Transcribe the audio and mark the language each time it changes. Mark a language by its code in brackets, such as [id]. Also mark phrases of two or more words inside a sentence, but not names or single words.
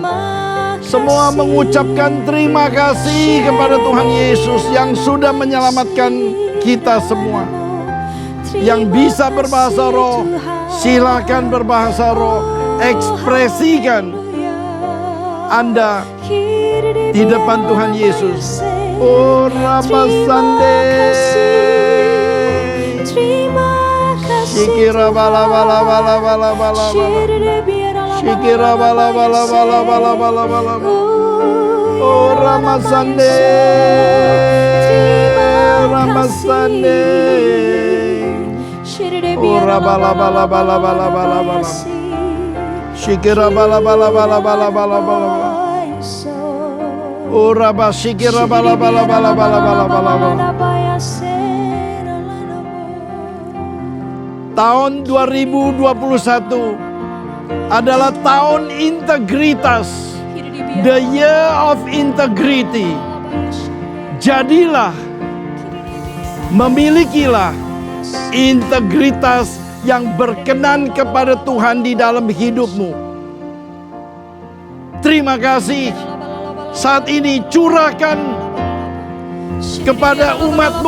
[id] Semua mengucapkan terima kasih kepada Tuhan Yesus yang sudah menyelamatkan kita semua. Yang bisa berbahasa roh, silakan berbahasa roh. Ekspresikan Anda di depan Tuhan Yesus. Oh Ramasande. Shikira bala bala bala bala bala bala. Shikira bala bala bala bala bala bala. Oh Ramasande. Ramasande. Oh bala bala bala bala bala bala. Shikira bala bala bala bala bala bala. Oh Rabba shikira bala bala bala bala bala bala. Tahun 2021 adalah tahun integritas. [en] The year of integrity. [id] Jadilah, memilikilah integritas yang berkenan kepada Tuhan di dalam hidupmu. Terima kasih. Saat ini curahkan kepada umatmu.